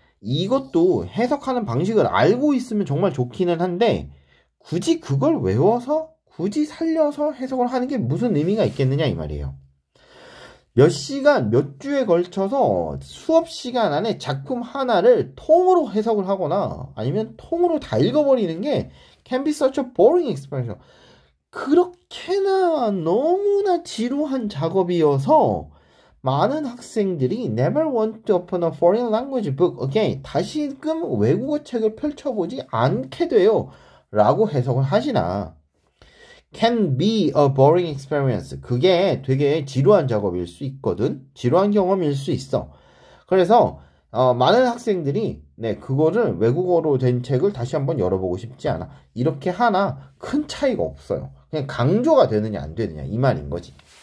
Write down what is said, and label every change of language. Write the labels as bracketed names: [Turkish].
[Korean] 이것도 해석하는 방식을 알고 있으면 정말 좋기는 한데, 굳이 그걸 외워서 굳이 살려서 해석을 하는 게 무슨 의미가 있겠느냐 이 말이에요. 몇 시간, 몇 주에 걸쳐서 수업 시간 안에 작품 하나를 통으로 해석을 하거나 아니면 통으로 다 읽어버리는 게 [English] can be such a boring experience. [Korean] 그렇게나 너무나 지루한 작업이어서 많은 학생들이 [English] never want to open a foreign language book again. [Korean] 다시금 외국어 책을 펼쳐보지 않게 돼요. 라고 해석을 하시나. [English] can be a boring experience. [Korean] 그게 되게 지루한 작업일 수 있거든. 지루한 경험일 수 있어. 그래서 많은 학생들이 그거를 외국어로 된 책을 다시 한번 열어보고 싶지 않아. 이렇게 하나 큰 차이가 없어요. 그냥 강조가 되느냐 안 되느냐 이 말인 거지.